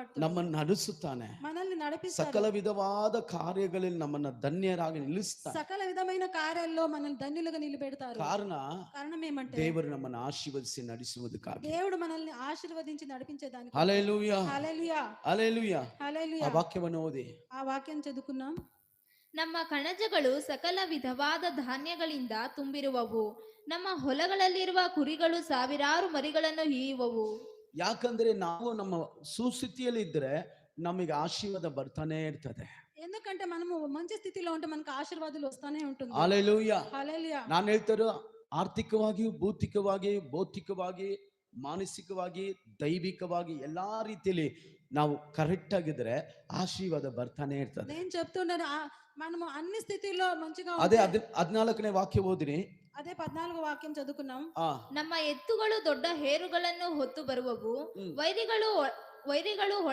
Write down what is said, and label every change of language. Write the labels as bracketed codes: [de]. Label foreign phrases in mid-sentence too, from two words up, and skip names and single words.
[kn] ಭಕ್ತರು. ನಮ್ಮನ್ನು ನಡೆಸುತ್ತಾನೆ. [te] మనల్ని నడిపిస్తారు. [kn] ಸಕಲ ವಿಧವಾದ ಕಾರ್ಯಗಳಲ್ಲಿ ನಮ್ಮನ್ನ ಧನ್ಯರಾಗಿ ನಿಲ್ಲಿಸ್ತಾನೆ. [te] సకల విధమైన కార్యాల్లో మనల్ని ధన్యులుగా నిలబెడతారు. కారణం ఏమంటే [kn] ದೇವರು ನಮ್ಮನ್ನು ಆಶೀರ್ವದಿಸಿ ನಡೆಸುವುದಕ್ಕಾಗಿ. [te] దేవుడు మనల్ని ఆశీర్వదించి నడిపించేదానికి. హల్లెలూయా హల్లెలూయా హల్లెలూయా. హల్లెలూయా. [kn] ಆ ವಾಕ್ಯವನ್ನು ಓದಿ. [te] ఆ వాక్యం చదువుకున్నాం. [kn] ನಮ್ಮ ಕಣಜಗಳು ಸಕಲ ವಿಧವಾದ ಧಾನ್ಯಗಳಿಂದ ತುಂಬಿರುವವು. ನಮ್ಮ ಹೊಲಗಳಲ್ಲಿರುವ ಕುರಿಗಳು ಸಾವಿರಾರು ಮರಿಗಳನ್ನು ಹೀಯುವವು. ಯಾಕಂದ್ರೆ ನಾವು ನಮ್ಮ ಸುಸ್ಥಿತಿಯಲ್ಲಿ ಇದ್ರೆ ನಮಗೆ ಆಶೀರ್ವಾದ ಬರ್ತಾನೆ ಇರ್ತದೆ. [te] ఎందుకంటే మనము మంచి స్థితిలో ఉంటే మనకు ఆశీర్వాదాలు వస్తానే ఉంటుంది. హల్లెలూయా హల్లెలూయా. [kn] ನಾನು ಹೇಳ್ತಾರೋ ಆರ್ಥಿಕವಾಗಿ, ಭೌತಿಕವಾಗಿ, ಭೌತಿಕವಾಗಿ, ಮಾನಸಿಕವಾಗಿ, ದೈವಿಕವಾಗಿ ಎಲ್ಲಾ ರೀತಿಯಲ್ಲಿ ನಾವು ಕರೆಕ್ಟ್ ಆಗಿದ್ರೆ ಆಶೀರ್ವಾದ ಬರ್ತಾನೆ ಇರ್ತದೆ. [te] నేను చెప్తున్నాను మనము అన్ని స్థితిలో మంచిగా [kn] ಅದೇ 14ನೇ ವಾಕ್ಯ ಓದಿರಿ. [te] అదే 14వ వాక్యం చదువుకున్నాం. [kn] ನಮ್ಮ ಎತ್ತುಗಳು ದೊಡ್ಡ ಹೇರುಗಳನ್ನು ಹೊತ್ತು ಬರುವವು. ವೈರಿಗಳು